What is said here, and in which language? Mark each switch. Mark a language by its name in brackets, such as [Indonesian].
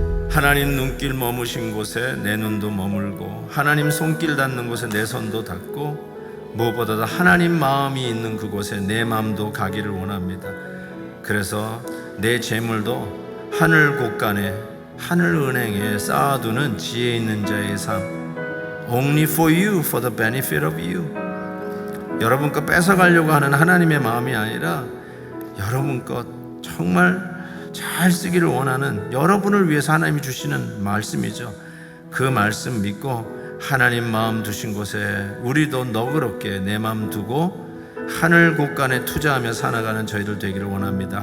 [Korean] 하나님 눈길 머무신 곳에 내 눈도 머물고 하나님 손길 닿는 곳에 내 손도 닿고 무엇보다도 하나님 마음이 있는 그곳에 내 마음도 가기를 원합니다. 그래서 내 재물도 하늘 곳간에 하늘 은행에 쌓아두는 지혜 있는 자의 삶. [English] Only for you, for the benefit of you. [Korean] 여러분 것 뺏어가려고 하는 하나님의 마음이 아니라 여러분 것 정말 잘 쓰기를 원하는 여러분을 위해서 하나님이 주시는 말씀이죠. 그 말씀 믿고 하나님 마음 두신 곳에 우리도 너그럽게 내 마음 두고 하늘 곳간에 투자하며 살아가는 저희들 되기를 원합니다.